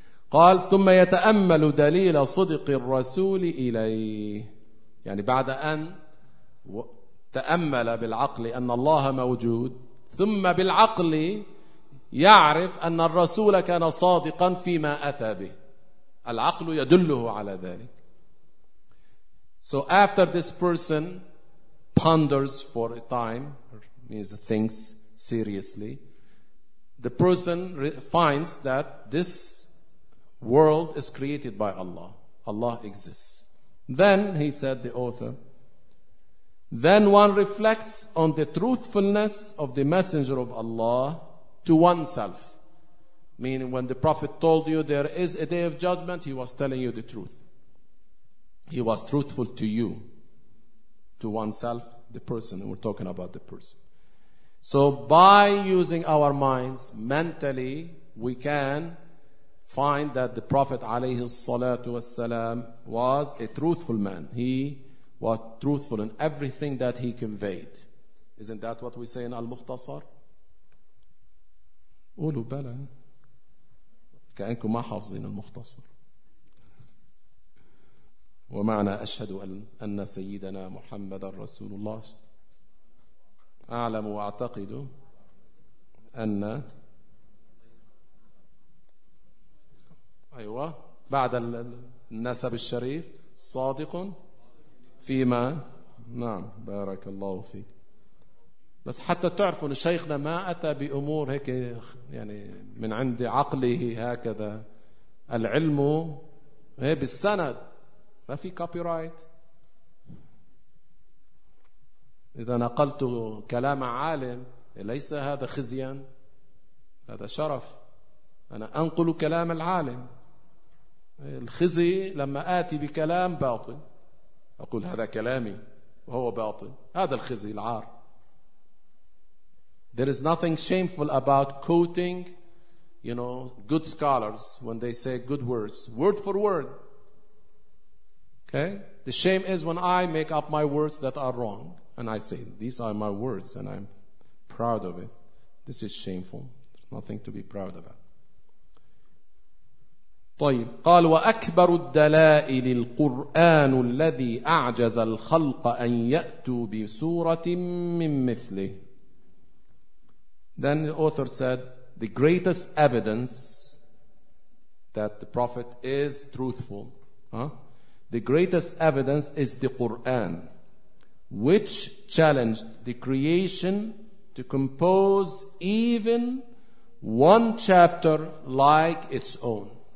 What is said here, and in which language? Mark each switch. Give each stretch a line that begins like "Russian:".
Arabic: قال ثم يتأمل دليل صدق الرسول إليه، يعني بعد أن تأمل بالعقل أن الله موجود ثم بالعقل يعرف أن الرسول كان صادقا فيما أتى به، العقل يدله على ذلك.
English: So after this person ponders for a time, means thinks seriously, the person finds that this world is created by Allah. Allah exists. Then, he said, the author, then one reflects on the truthfulness of the messenger of Allah to oneself. Meaning when the Prophet told you there is a day of judgment, he was telling you the truth. He was truthful to you, to oneself, the person. And we're talking about the person. So by using our minds mentally, we can find that the Prophet alayhi salatu wasalam was a truthful man. He was truthful in everything that he conveyed. Isn't that what we say in Al-Mukhtasar?
Arabic: قولوا بلى كأنكم ما حافظين المختصر. ومعنى أشهد أن سيدنا محمد رسول الله أعلم وأعتقد أن أيوة بعد النسب الشريف صادق فيما نعم بارك الله فيك. بس حتى تعرفوا أن شيخنا ما أتى بأمور هيك يعني من عند عقله هكذا، العلم بالسند، ما في كوبي رايت. إذا نقلت كلام عالم ليس هذا خزيا، هذا شرف، أنا أنقل كلام العالم. الخزي لما آتي بكلام باطل أقول هذا كلامي وهو باطل، هذا الخزي العار.
English: There is nothing shameful about quoting, you know, good scholars when they say good words, word for word. Okay? The shame is when I make up my words that are wrong and I say, these are my words and I'm proud of it. This is shameful. There's nothing to be proud about.
Arabic: طيب قال وأكبر الدلائل القرآن الذي أعجز الخلق أن يأتوا بسورة من مثله.
English: Then the author said, the greatest evidence that the Prophet is truthful, the greatest evidence is the Quran, which challenged the creation to compose even one chapter like its own.